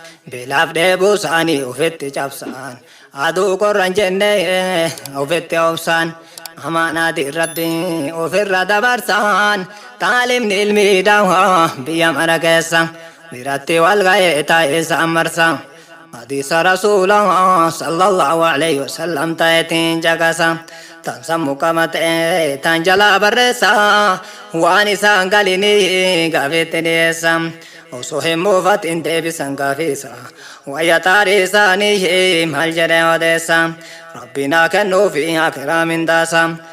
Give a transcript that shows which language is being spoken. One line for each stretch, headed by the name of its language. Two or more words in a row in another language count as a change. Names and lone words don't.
Oromo: Beelaaf dheebuu isaanii ofitti cabsan. Aduu qorran jennee ofitti obsan. Amaanaati Rabbi ofirra dabarsan. Taalimni ilmi dawaa biyya mara keessa. Biratti wal ga'ee taa'ee isaan marsa. Hadiisa Rasuulaa
Arabic: صلى الله عليه وسلم
Oromo: ta'eetiin caqasa. Tan sammuu qaba ta'e tan jalaa barreessa. Waan isaan galini gaafetti dhiyeessa. Osoo hin muufatin deebisan gaafisa. Wayya taarii isaanii maal jedhee odeessa. Rabbi naa kennuufi akiraa mindaasa.